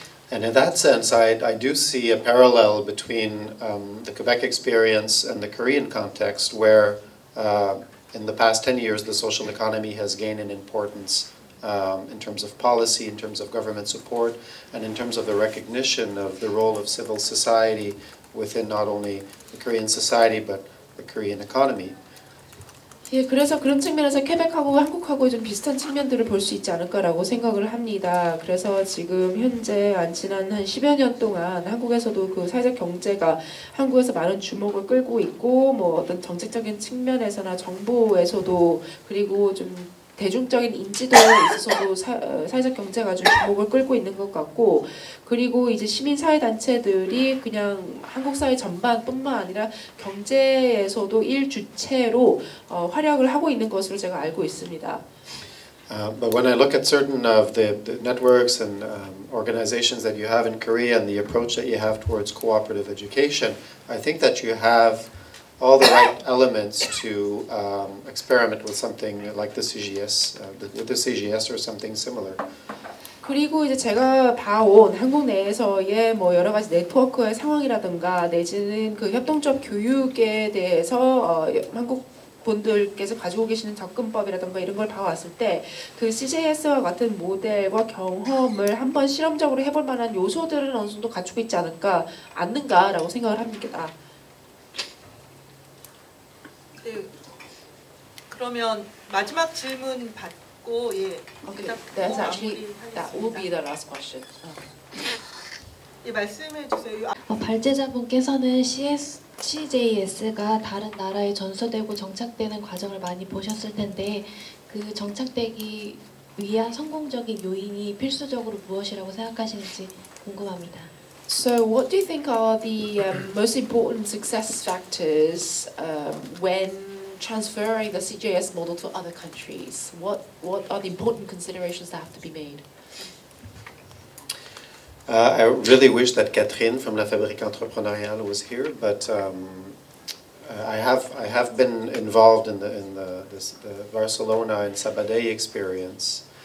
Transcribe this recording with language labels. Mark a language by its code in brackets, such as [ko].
[en] And in that sense, I do see a parallel between the Quebec experience and the Korean context, where in the past 10 years the social economy has gained in importance in terms of policy, in terms of government support, and in terms of the recognition of the role of civil society within not only the Korean society but the Korean economy. [ko] 예, 그래서 그런 측면에서 퀘벡하고 한국하고 좀 비슷한 측면들을 볼 수 있지 않을까라고 생각을 합니다. 그래서 지금 현재 지난 한 10여 년 동안 한국에서도 그 사회적 경제가 한국에서 많은 주목을 끌고 있고 뭐 어떤 정책적인 측면에서나 정부에서도 그리고 좀 대중적인 인지도에 있어서도 사회적 경제가 좀 주목을 끌고 있는 것 같고 그리고 이제 시민사회단체들이 그냥 한국 사회 전반뿐만 아니라 경제에서도 일주체로 활약을 하고 있는 것으로 제가 알고 있습니다. [en] But when I look at certain of the networks and organizations that you have in Korea and the approach that you have towards cooperative education, I think that you have all the right elements to experiment with something like the CGS, with the CGS or something similar. [ko] 그리고 이제 제가 봐온 한국 내에서의 뭐 여러 가지 네트워크의 상황이라든가 내지는 그 협동조합 교육에 대해서 한국 분들께서 가지고 계시는 접근법이라든가 이런 걸 봐왔을 때 그 CJS와 같은 모델과 경험을 한번 실험적으로 해볼 만한 요소들은 어느 정도 갖추고 있지 않는가라고 생각을 합니다. 네, 그러면 마지막 질문 받고 예. [en] Okay, [ko] 일단 [en] that's actually that will [ko] 마무리하겠습니다. [en] be the last question. [ko] 예, 말씀해 주세요. 발제자분께서는 CJS가 다른 나라에 전수되고 정착되는 과정을 많이 보셨을 텐데 그 정착되기 위한 성공적인 요인이 필수적으로 무엇이라고 생각하시는지 궁금합니다. [en] So, what do you think are the most important success factors when transferring the CJS model to other countries? What are the important considerations that have to be made? I really wish that Catherine from La Fabrique Entrepreneuriale was here, but I have been involved in the Barcelona and Sabadell experience.